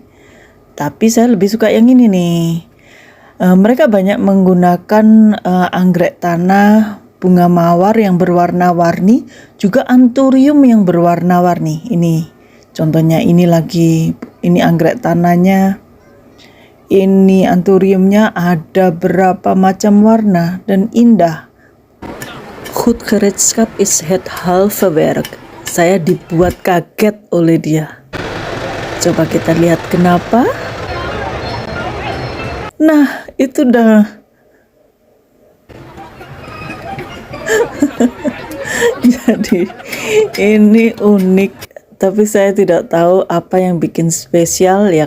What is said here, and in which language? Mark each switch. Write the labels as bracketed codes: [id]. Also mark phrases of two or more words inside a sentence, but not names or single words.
[id] Tapi saya lebih suka yang ini nih. Mereka banyak menggunakan anggrek tanah, bunga mawar yang berwarna-warni, juga anturium yang berwarna-warni. Ini contohnya, ini lagi, ini anggrek tanahnya. Ini anturiumnya ada berapa macam warna dan indah. [nl] Goed gereedschap is het halve werk. [id] Saya dibuat kaget oleh dia. Coba kita lihat kenapa. Nah, itu dah. Jadi ini unik, tapi saya tidak tahu apa yang bikin spesial ya.